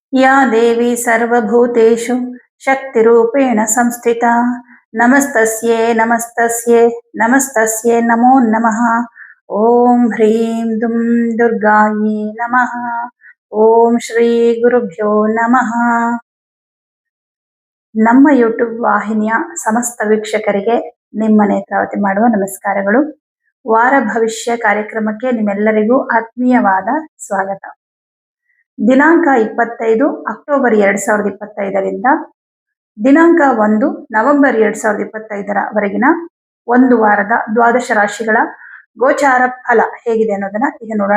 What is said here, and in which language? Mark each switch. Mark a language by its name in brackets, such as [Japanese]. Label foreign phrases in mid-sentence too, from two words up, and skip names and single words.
[Sanskrit] या देवी सर्वभूतेषु शक्तिरूपेण संस्थिता नमस्तस्यै नमस्तस्यै नमस्तस्यै नमो नमः। ओम ह्रीं दुं दुर्गायै नमः। ओम ಶ್ರೀ ಗುರುಭ್ಯೋ ನಮಃ. [Kannada] ನಮ್ಮ ಯೂಟ್ಯೂಬ್ ವಾಹಿನಿಯ ಸಮಸ್ತ ವೀಕ್ಷಕರಿಗೆ ನಿಮ್ಮ ನೇತ್ರಾವತಿ ಮಾಡುವ ನಮಸ್ಕಾರಗಳು. ವಾರ ಭವಿಷ್ಯ ಕಾರ್ಯಕ್ರಮಕ್ಕೆ ನಿಮ್ಮೆಲ್ಲರಿಗೂ ಆತ್ಮೀಯವಾದ ಸ್ವಾಗತ. ದಿನಾಂಕ 25 ಅಕ್ಟೋಬರ್ 2025ರಿಂದ ದಿನಾಂಕ 1 ನವೆಂಬರ್ 2025ರವರೆಗಿನ ಒಂದು ವಾರದ ದ್ವಾದಶ ರಾಶಿಗಳ ಗೋಚಾರ ಫಲ ಹೇಗಿದೆ ಅನ್ನೋದನ್ನ ಈಗ ನೋಡೋಣ.